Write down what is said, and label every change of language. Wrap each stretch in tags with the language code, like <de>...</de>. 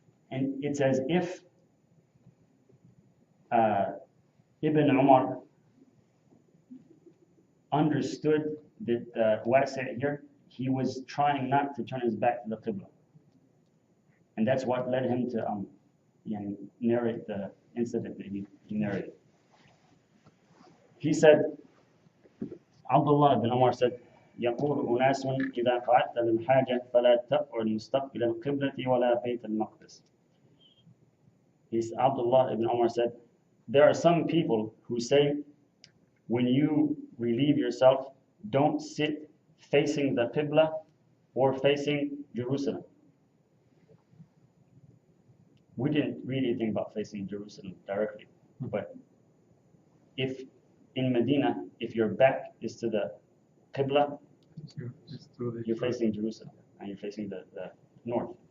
<en>And it's as if Ibn Umar understood that Wasi' here, he was trying not to turn his back to the Qibla. And that's what led him to narrate the incident that he narrated. He said, Abdullah ibn Umar said,</en> <ar>يقول أناس إذا قعدت للحاجة فلا تقعد مستقبل القبلة ولا بيت المقدس.</ar> <en>Abdullah ibn Umar said, there are some people who say, when you relieve yourself, don't sit facing the Qibla or facing Jerusalem. We didn't read anything about facing Jerusalem directly, but if in Medina, if your back is to the Qibla, you're facing Jerusalem and you're facing the north.</en>